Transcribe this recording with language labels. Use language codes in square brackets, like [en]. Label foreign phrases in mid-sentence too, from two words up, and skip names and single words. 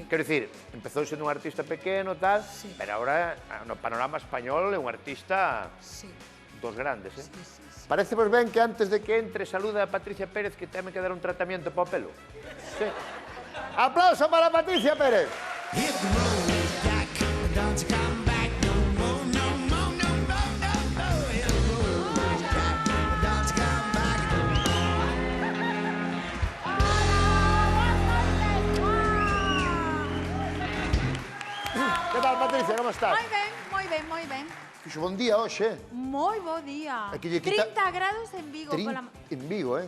[gl] Quero dicir, empezou sendo un artista pequeno, tal, Sí. pero agora no panorama español é un artista Sí, dos grandes, eh? sí, sí, sí. Parece vos ben que antes de que entre saluda a Patricia Pérez que teme que dar un tratamento para o pelo? Sí. Aplauso para Patricia Pérez. [en] Hit the road, Jack. Don't you come back no more, no more, no more, no more. Hit the road, Jack. Don't you come back no [gl] Que tal, Patricia, como estás? Moi ben, moi ben, moi ben. Fixo bon día hoxe, Moi bo día. Aquí lle quita- 30 grados en Vigo. En Vigo, eh?